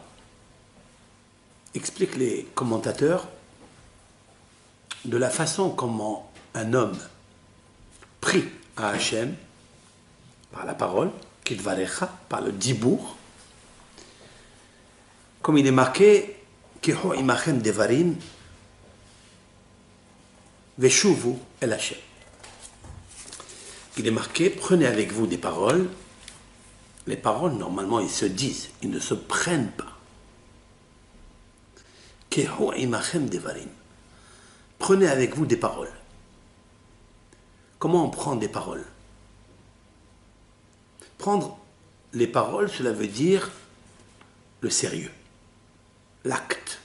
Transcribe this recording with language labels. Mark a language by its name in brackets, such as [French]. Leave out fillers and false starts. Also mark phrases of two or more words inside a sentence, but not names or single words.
[French] Expliquent les commentateurs de la façon comment un homme prie à Hachem par la parole, Kidvarecha, par le dibour, comme il est marqué [Hebrew] קחו עמכם דברים ושובו אל השם. [French] Il est marqué prenez avec vous des paroles. Les paroles, normalement, ils se disent, ils ne se prennent pas. Prenez avec vous des paroles. Comment on prend des paroles? Prendre les paroles, cela veut dire le sérieux, l'acte.